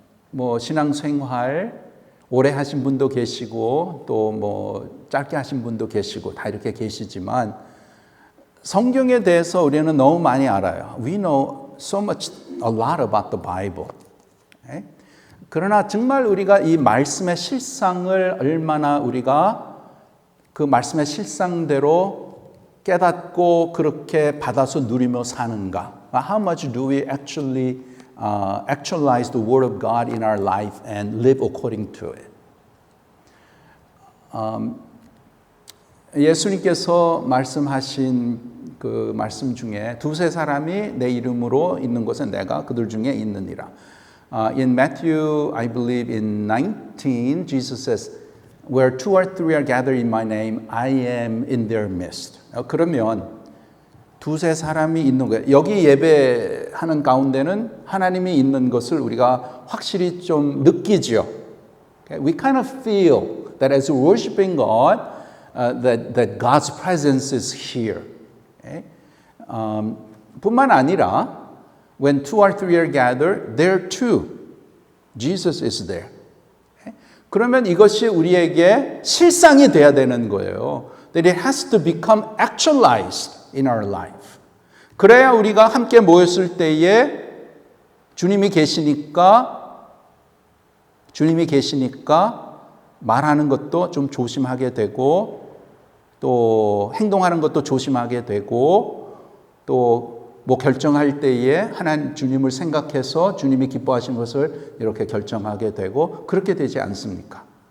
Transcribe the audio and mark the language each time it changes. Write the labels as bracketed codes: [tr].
[ko] 뭐 신앙생활 오래 하신 분도 계시고 또 뭐 짧게 하신 분도 계시고 다 이렇게 계시지만 성경에 대해서 우리는 너무 많이 알아요. [en] We know so much, a lot about the Bible. Okay? [ko] 그러나 정말 우리가 이 말씀의 실상을 얼마나 우리가 그 말씀의 실상대로 깨닫고 그렇게 받아서 누리며 사는가? [en] How much do we actually actualize the word of God in our life and live according to it? [ko] 예수님께서 말씀하신 그 말씀 중에 두세 사람이 내 이름으로 있는 곳에 내가 그들 중에 있느니라. [en] In Matthew, I believe in 19, Jesus says, where two or three are gathered in my name, I am in their midst. [ko] 그러면 두세 사람이 있는 거예요. 여기 예배하는 가운데는 하나님이 있는 것을 우리가 확실히 좀 느끼죠. [en] Okay? We kind of feel that as we're worshiping God, that God's presence is here. Okay? [ko] 뿐만 아니라 [en] when two or three are gathered, there too Jesus is there. [ko] 그러면 이것이 우리에게 실상이 돼야 되는 거예요. [en] That it has to become actualized in our life. [ko] 그래야 우리가 함께 모였을 때에 주님이 계시니까 말하는 것도 좀 조심하게 되고 또 행동하는 것도 조심하게 되고 또 뭐 결정할 때에 하나님 주님을 생각해서 주님이 기뻐하시는 것을 이렇게 결정하게 되고 그렇게 되지 않습니까?